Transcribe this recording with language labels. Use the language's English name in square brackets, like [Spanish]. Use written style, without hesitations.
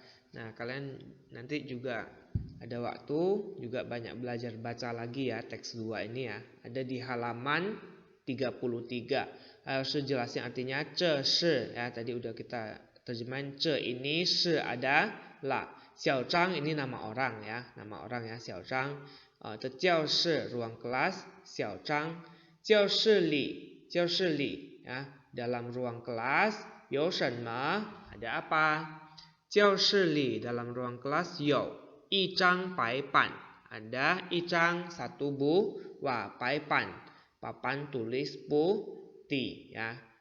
[Indonesian] Nah, kalian nanti juga ada waktu juga banyak belajar baca lagi ya, teks 2 ini ya. Ada di halaman 33. Harus jelasin artinya. [Chinese] 这是 [Indonesian] ya, tadi udah kita terjemahin. [Chinese] 这 [Indonesian] ini, [Chinese] 是 [Indonesian] adalah. 小张 ini nama orang ya, Xiao Zhang. [Chinese] 这教室 [Indonesian] ruang kelas, 小张. [Chinese] 教室里 [Indonesian] ya, dalam ruang kelas. [Chinese] 有什么 [Indonesian] ada apa? [Chinese] 教室里 [Indonesian] dalam ruang kelas [Chinese] 有一张白板, [Indonesian] ada [Chinese] 一张 [Indonesian] satu buah, [Chinese] 白板 [Indonesian] papan tulis putih ya.